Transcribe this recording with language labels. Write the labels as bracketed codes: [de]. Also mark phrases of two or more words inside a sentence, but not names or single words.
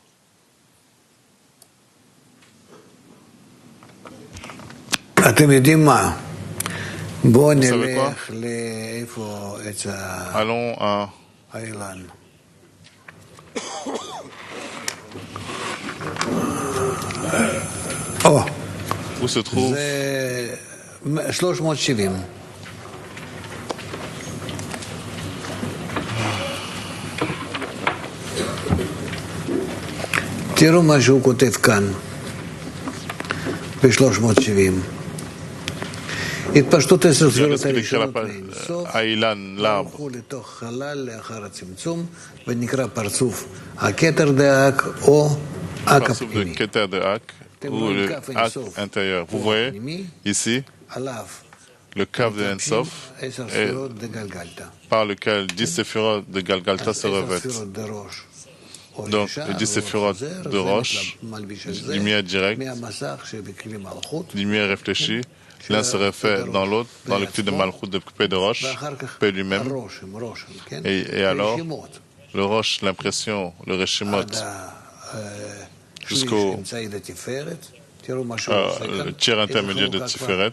[fr] Vous savez quoi? Allons à... Oh. Où se trouve? 370. [he] תראו מה שהוא כותב כאן, ב-370. התפשטות 10 ספירות הראשונות לאינסוף, הלכו לתוך חלל לאחר הצמצום, ונקרא פרצוף הכתר דאק או אק הפנימי. [fr] Ou le Ak intérieur. Vous voyez ici le Kav de Ensof par lequel 10 séphirot de Galgalta se revêtent. Donc, les 10 séphirot de Roche, lumière directe, lumière réfléchie, l'un se refait dans l'autre, dans le cul de Malchut de P de Roche, P lui-même, et alors, le Roche, l'impression, le Reshimot, jusqu'au tiers intermédiaire de Tiferet.